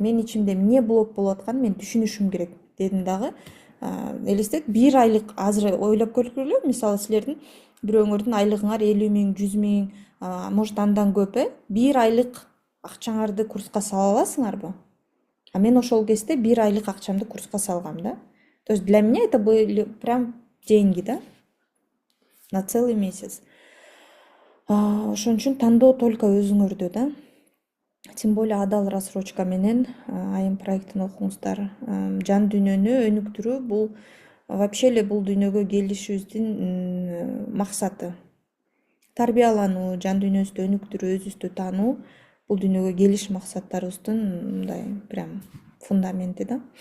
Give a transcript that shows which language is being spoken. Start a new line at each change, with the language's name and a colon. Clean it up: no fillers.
Kyrgyz: Мен ичимде эмне болуп атканын мен түшүнүшүм керек дедим дагы. Элестет, бир айлык азыр ойлоп көргүлө, мисалы силердин бирөөңөрдүн айлыгыңар 50 000, 100 000, может андан көп, бир айлык акчаңарды курска сала аласыңарбы? А мен ошол кезде бир айлык акчамды курска салгам да.
Russian: То есть для меня это были прям деньги, да, на целый месяц.
Kyrgyz: Ошон үчүн тандоо только өзүңөрдө да.
Russian: Тем более
Kyrgyz: адал рассрочка менен айым проектин окуңуздар. Жан дүйнөнү өнүктүрүү бул вообще эле бул дүйнөгө келишибиздин максаты. Тарбиялануу, жан дүйнөбүздү өнүктүрүү, өзүбүздү таануу бул дүйнөгө келиш максаттарыбыздын мындай прям фундаменти да.